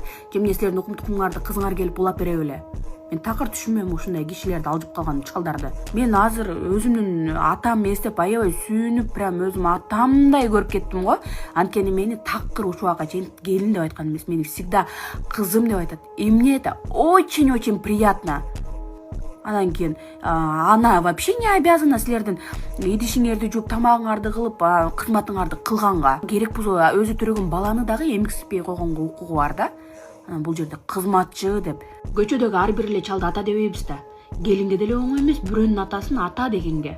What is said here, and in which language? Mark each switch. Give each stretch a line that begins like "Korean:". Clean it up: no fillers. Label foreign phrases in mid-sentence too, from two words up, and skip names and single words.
Kyrgyz: Кемне силердин укум тукумуңарды кызыңар келип улап бере беле. Мен такыр түшүнбөйм ушундай кишилерди алжып калган чалдарды. Мен азыр өзүмдүн атам эстеп аябай сүйүнүп, прям өзүм атамдай көрүп кеттим го. Анткени мени такыр ушуга чейин келин деп айткан эмес, мени всегда кызым деп айтат.
Russian: И мне это очень-очень приятно.
Kyrgyz: Анан кийин ана
Russian: вообще не обязана
Kyrgyz: силердин идишиңерди жууп, тамагыңарды кылып, кызматыңарды кылганга. Керек болсо өзү төрөгөн баланы дагы эмгизбей койгонго укугу бар да. Бул жерде кызматчы деп көчөдөгү ар бир эле чалды ата дебейбиз да. Келинге деле оңой эмес бирөөнүн атасын ата дегенге.